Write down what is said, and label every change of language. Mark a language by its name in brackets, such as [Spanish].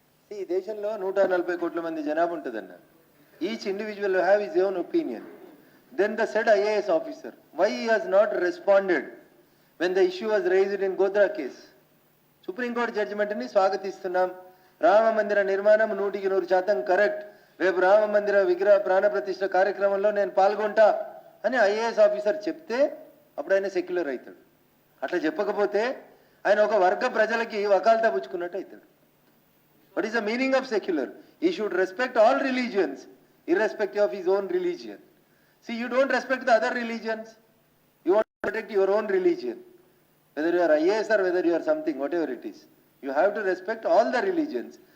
[Telugu] ఈ దేశంలో 140 కోట్ల మంది జనాభా ఉంటుందన్న. [English] Each individual have his own opinion. Then the said IAS officer, why he has not responded when the issue was raised in Godra case? [Telugu] Supreme court జడ్జిమెంట్ని స్వాగతిస్తున్నాం. Rama మందిర నిర్మాణం 100% correct. రేపు రామ మందిర విగ్రహ ప్రాణ ప్రతిష్ఠ కార్యక్రమంలో నేను పాల్గొంటా అని ఐఏఎస్ ఆఫీసర్ చెప్తే అప్పుడు ఆయన సెక్యులర్ అవుతాడు. అట్లా చెప్పకపోతే ఆయన ఒక వర్గ ప్రజలకి వకాల్తా పుచ్చుకున్నట్టు అవుతాడు. [English] What is the meaning of secular? He should respect all religions, irrespective of his own religion. See, you don't respect the other religions. You want to protect your own religion. Whether you are IAS or whether you are something, whatever it is. You have to respect all the religions.